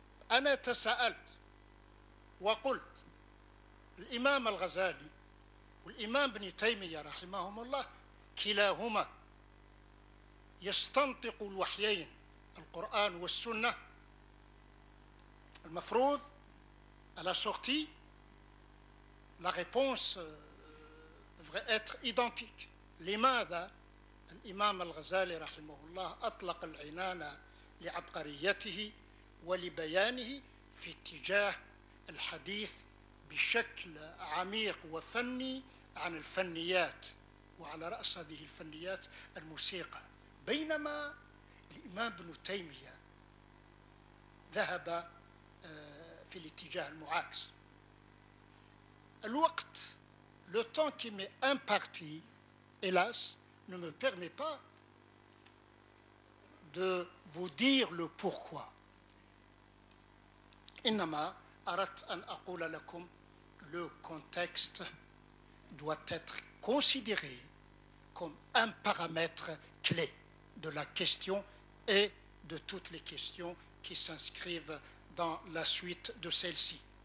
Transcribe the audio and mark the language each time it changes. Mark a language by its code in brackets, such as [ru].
[ar] أنا تساءلت وقلت الإمام الغزالي والإمام ابن تيمية رحمهم الله كلاهما يستنطق الوحيين القرآن والسنة. المفروض [fr] à la sortie la réponse devrait être identique. [ar] لماذا الإمام الغزالي رحمه الله أطلق العنان لعبقريته ولبيانه في اتجاه الحديث بشكل عميق وفني عن الفنيات، وعلى رأس هذه الفنيات الموسيقى، بينما الإمام ابن تيمية ذهب في الاتجاه المعاكس. الوقت, [fr] le temps qui m'est imparti, hélas, ne me permet pas de vous dire le pourquoi. [ar] إنما أردت أن أقول لكم [fr] le contexte doit être considéré comme un paramètre clé de la question et de toutes les questions qui s'inscrivent dans la suite de celle-ci.